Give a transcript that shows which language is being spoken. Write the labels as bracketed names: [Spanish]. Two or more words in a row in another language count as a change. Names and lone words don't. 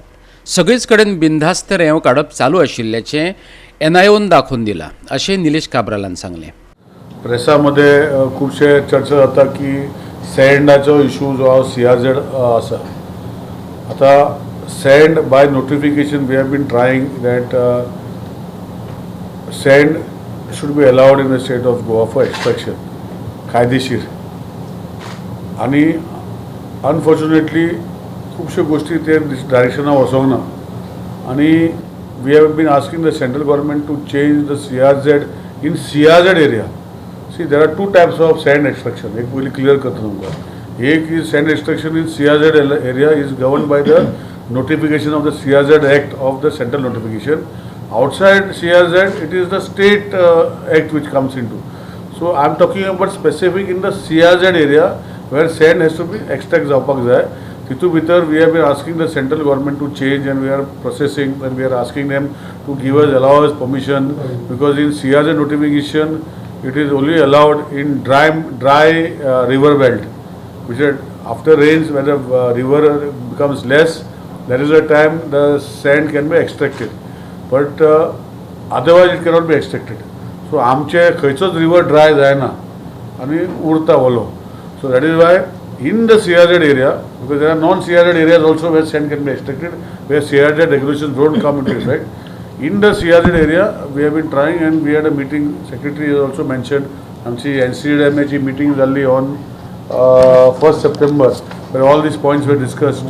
[Konkani] सगळीच कडेन बिनधास्त रेंव काडप चालू आशिल्ल्याचें NIOन दाखोवन दिलां अशें निलेश काब्रालान सांगलें. प्रेसामध्ये खूपशे चर्चा जाता की सँडाचो इशू जो हा CRZ आसा. [English] आता sand by notification we have been trying that sand should be allowed in the state of Goa for extraction कायदेशीर. [Konkani] आणि अनफॉर्च्युनेटली खूपशे गोष्टी ते डायरेक्शनान वचोंक ना. [English] आणि we have been asking the central government to change the CRZ in CRZ area. See, there are two types of sand extraction. [Konkani] एक पयली क्लियर करता तुमकां. [English] एक is sand extraction in CRZ area is governed by the notification of the CRZ Act of the central notification. Outside CRZ, it is the state act which comes into. So I am talking about specific in the CRZ area where sand has to be extract [Konkani] जावपाक जाय. तितू भितर [English] we have been asking the central government to change and we are processing and we are asking them to give us, allow us permission, because in CRZ notification it is only allowed in dry river belt, which is after rains when the river becomes less, that is the time the sand can be extracted, but otherwise it cannot be extracted. [Konkani] So आमचे खंयचोच [English] river dry [Konkani] जायना आनी उरता ओलो. [English] So that is why in the CRZ area, because there are non-CRZ areas also where sand can be extracted, where CRZ regulations don't come into effect. In the CRZ area, we have been trying and we had a meeting, Secretary has also mentioned, [Konkani] आमची NCDMA meeting जाल्ली [English] on 1st September, where all these points were discussed.